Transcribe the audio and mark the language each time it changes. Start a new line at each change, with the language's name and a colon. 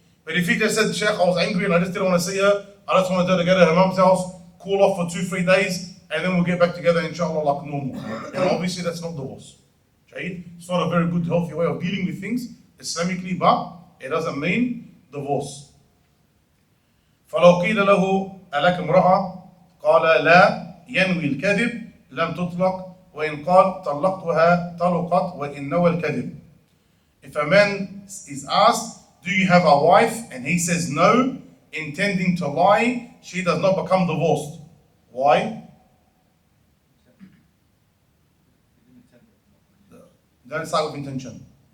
English: But if he just said, Sheikh, I was angry and I just didn't want to see her, I just wanted her to go to her mom's house, cool off for 2-3 days, and then we'll get back together inshallah like normal. And obviously that's not divorce. It's not a very good healthy way of dealing with things Islamically, but it doesn't mean divorce.
Arabic: فلو قيل له ألك امرأة قال لا ينوي الكذب لم تطلق وإن قال طلقتها طلقت وإن نوى الكذب.
English: If a man is asked, do you have a wife? And he says no, intending to lie, she does not become divorced. Why? Don't start with intention.